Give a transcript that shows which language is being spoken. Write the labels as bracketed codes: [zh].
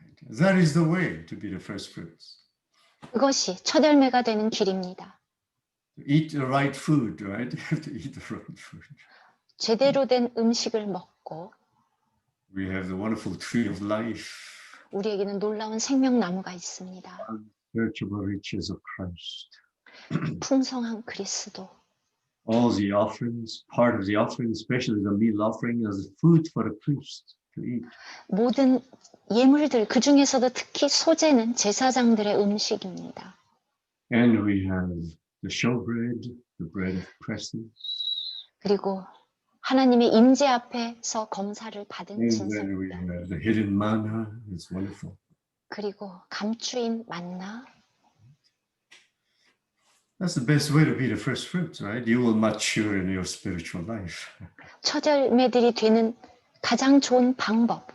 [en] That is the way to be the first fruits. [ko] 그것이 첫 열매가 되는 길입니다. [en] To eat the right food, right? You have to eat the right food. [ko] 제대로 된 음식을 먹고 [en] We have the wonderful tree of life, [ko] 우리에게는 놀라운 생명나무가 있습니다. [en] searchable riches of Christ. [ko] 풍성한 그리스도. [en] All the offerings, part of the offering, especially the meal offering, is food for the priest to eat. [ko] 모든 예물들, 그 중에서도 특히 소제는 제사장들의 음식입니다. [en] And we have the showbread, the bread of presence. [ko] 그리고 하나님의 임재 앞에서 검사를 받은 [en] And then we [ko] 진설병. [en] have the hidden manna. It's wonderful. [ko] 그리고 감추인 만나. [en] That's the best way to be the first fruits, right? You will mature in your spiritual life. [ko] 첫 열매들이 되는 가장 좋은 방법.